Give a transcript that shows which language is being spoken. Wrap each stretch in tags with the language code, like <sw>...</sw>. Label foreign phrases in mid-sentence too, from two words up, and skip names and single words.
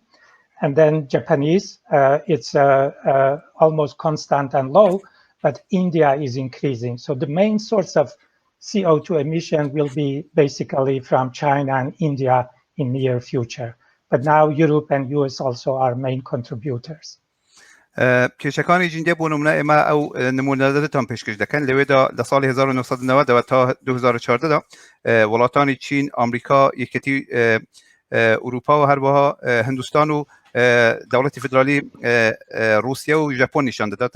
<en>And then Japanese, it's almost constant and low, but India is increasing. So the main source of CO2 emission will be basically from China and India in near future. But now Europe and US also are main contributors.</en> <ckb>کێشەکانی جینگە بۆ نمونە ئێمە ئەو نمونەدەتان پێشکەش دەکەن لەوێدا لە ساڵی 1990 تا 2014 وڵاتانی چین، ئەمریکا، یەکێتی ئوروپا و هەروەها هندوستان و دەوڵەتی فدرالی رووسیا و ژاپۆن نیشان دەداتن.</ckb>